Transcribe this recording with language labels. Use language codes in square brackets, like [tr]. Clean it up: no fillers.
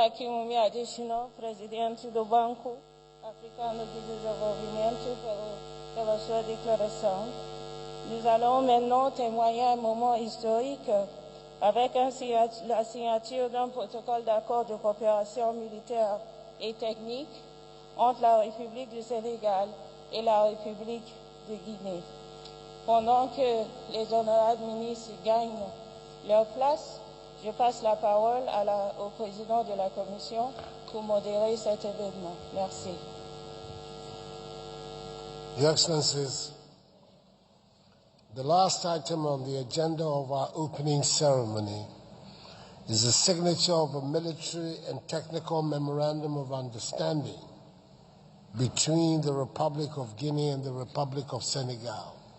[pt] Akimumi Adesina, presidente do Banco Africano de Desenvolvimento, pela sua déclaration. [fr] Nous allons maintenant témoigner un moment historique avec la signature d'un protocole d'accord de coopération militaire et technique entre la République du Sénégal et la République de Guinée. Pendant que les honorables ministres gagnent leur place, je passe la parole au président de la Commission pour modérer cet événement. Merci. [en] Your Excellencies, the last item on the agenda of our opening ceremony is the signature of a military and technical memorandum of understanding between the Republic of Guinea and the Republic of Senegal.